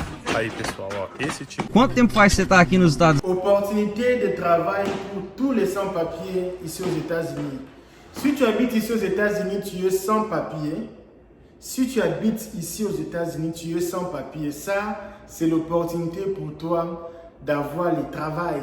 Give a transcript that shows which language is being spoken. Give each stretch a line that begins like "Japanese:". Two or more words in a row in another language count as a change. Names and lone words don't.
Portuguese: Aí pessoal, ó, esse tipo Quanto tempo faz que você está aqui nos Estados Unidos?
French: Opportunité de travail pour tous les sans-papiers ici aux États-Unis. Si tu habites ici aux États-Unis, tu es sans-papier. Si tu habites ici aux États-Unis, tu es sans-papier. Ça, c'est l'opportunité pour toi d'avoir le travail.